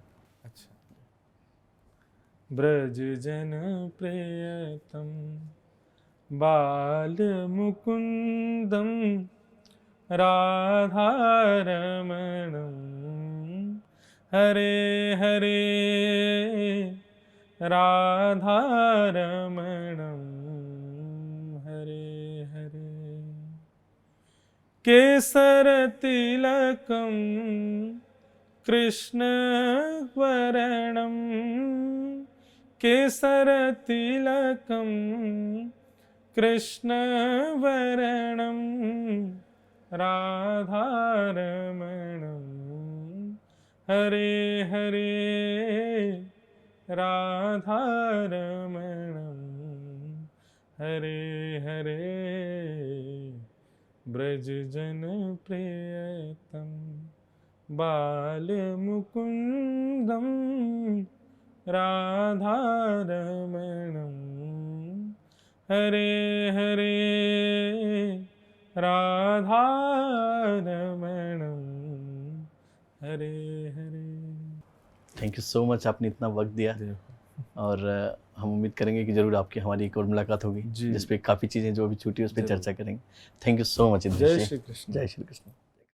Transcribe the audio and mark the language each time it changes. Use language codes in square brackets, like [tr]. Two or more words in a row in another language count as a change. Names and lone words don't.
[hi] अच्छा। ब्रज जन प्रियतम बाल मुकुंदम राधा रमणम हरे हरे राधा रमणम हरे हरे केसर तिलकम कृष्ण वर्णम केसर तिलकम कृष्ण वर्णम राधा रमणम हरे हरे राधा रमणम हरे हरे ब्रज जन प्रियतम बाल मुकुंदम राधा रमणम हरे हरे राधा रमणम हरे हरे। [en] thank you so much, [hi] आपने इतना वक्त दिया, और हम उम्मीद करेंगे कि जरूर आपकी हमारी एक और मुलाकात होगी, जिस पे काफ़ी चीज़ें जो अभी छूटी उस पर चर्चा करेंगे। [en] thank you so much. [hi] जय श्री कृष्ण। जय श्री कृष्ण।